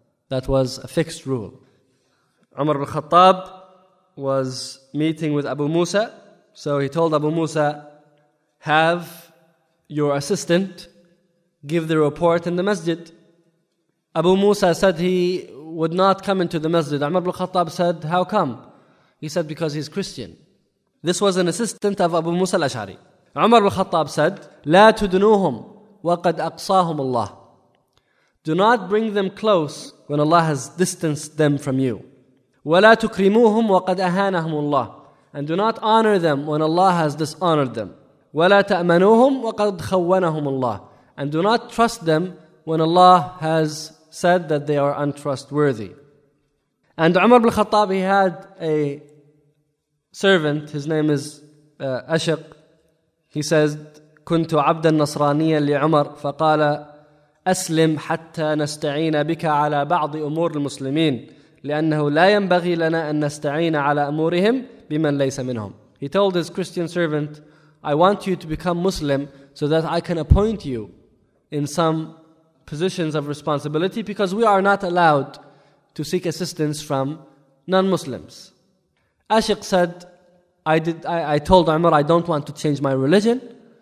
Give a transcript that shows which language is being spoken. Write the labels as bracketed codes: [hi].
[en] That was a fixed rule. Umar ibn Khattab was meeting with Abu Musa, so he told Abu Musa, have your assistant give the report in the masjid. Abu Musa said he would not come into the masjid. Umar ibn Khattab said, how come? He said, because he's Christian. This was an assistant of Abu Musa al-Ash'ari. Umar al-Khattab said, [ar] لا تدنوهم وقد أقصاهم الله. [en] Do not bring them close when Allah has distanced them from you. [ar] ولا تكرموهم وقد أهانهم الله. [en] And do not honor them when Allah has dishonored them. [ar] ولا تأمنوهم وقد خونهم الله. [en] And do not trust them when Allah has said that they are untrustworthy. And Umar ibn al-Khattab, he had a servant, his name is Ashiq. He says, [ar] كنت عبدا نصرانيا لعمر فقال أسلم حتى نستعين بك على بعض أمور المسلمين لأنه لا ينبغي لنا أن نستعين على أمورهم بمن ليس منهم. [en] He told his Christian servant, I want you to become Muslim so that I can appoint you in some positions of responsibility because we are not allowed to seek assistance from non-Muslims. Ashiq said, I told Umar, I don't want to change my religion.